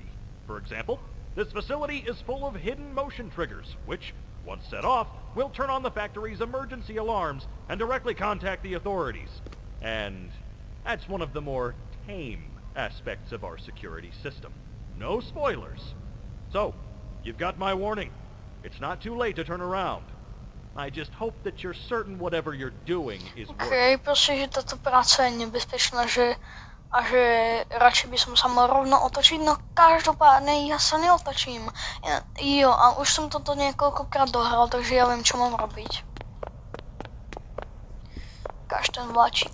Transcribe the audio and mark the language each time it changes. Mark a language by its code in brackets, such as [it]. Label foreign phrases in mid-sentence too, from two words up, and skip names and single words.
[en] For example, this facility is full of hidden motion triggers, which, once set off, will turn on the factory's emergency alarms and directly contact the authorities. And that's one of the more tame aspects of our security system. No spoilers. So, you've got my warning. It's not too late to turn around. I just hope that you're certain whatever you're doing is OK, working. [sk] proste, že táto práca je nebezpečná, že radšej by som sa mal rovno otočiť, no každopádne ja sa neotočím. Jo, a už som toto niekoľkokrát dohral, takže ja viem, čo mám robiť. Ukáž ten vláčik.